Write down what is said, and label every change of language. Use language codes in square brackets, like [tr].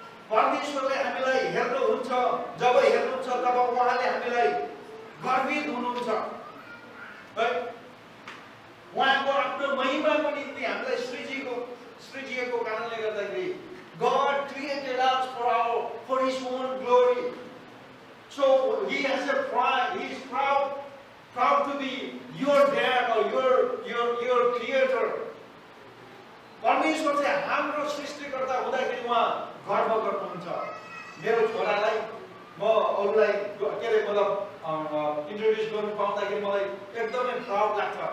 [ne] परमेश्वरले हामीलाई हेर्नुहुन्छ, जब हेर्नुहुन्छ तब उहाँले हामीलाई गर्वित हुनुहुन्छ है। उहाँको आफ्नो महिमाको निम्ति हामीलाई सृजिएको कारणले गर्दाखेरि [en] God created us for His own glory. So He has a pride. He is proud to be your dad or your creator. [ne] परमेश्वर चाहिँ हाम्रो सृष्टिकर्ता हुँदाखेरि उहाँ गर्व गर्नुहुन्छ। मेरो छोरालाई म अरूलाई के अरे मतलब इन्ट्रोड्युस गर्नु पाउँदाखेरि मलाई एकदमै प्राउड लाग्छ।